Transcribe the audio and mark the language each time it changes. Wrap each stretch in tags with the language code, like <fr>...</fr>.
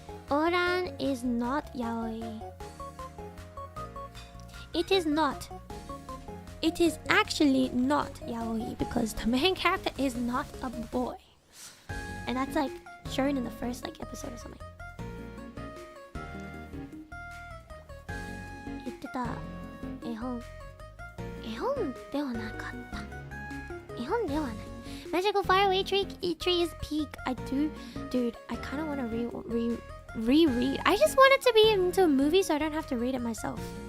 <en>Oran is not yaoi. It is not. It is actually not yaoi because the main character is not a boy. And that's like shown in the first like episode or something.</en> <ja>言ってた絵本ではなかった。絵本ではない。</ja> <en>Magical Faraway Tree is peak. Dude, I kind of want to reread. I just want it to be into a movie so I don't have to read it myself.</en>